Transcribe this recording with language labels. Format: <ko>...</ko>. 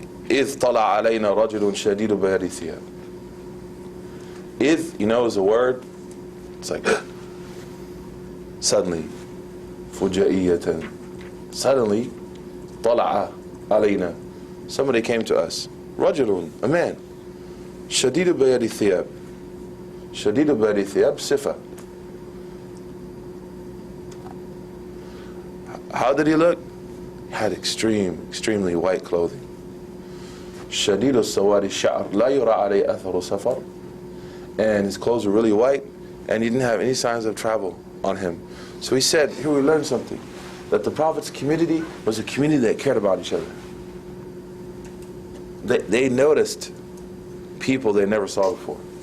<ar>إذ طلع علينا رجل شديد بياض الثياب.</ar> <en>إذ, you know, is a word. It's like suddenly, فجائية. Suddenly,</en> <ar>طلع علينا.</ar> <en>Somebody came to us. رجل, a man.</en> <ar>شديد بياض الثياب. شديد بياض الثياب صفة.</ar> <en>How did he look? He had extremely white clothing.</en> <ar>شديد السواد الشعر لا يرى عليه أثر سفر.</ar> <en>And his clothes were really white, and he didn't have any signs of travel on him. So he said, here we learn something, that the Prophet's community was a community that cared about each other. They noticed people they never saw before.</en>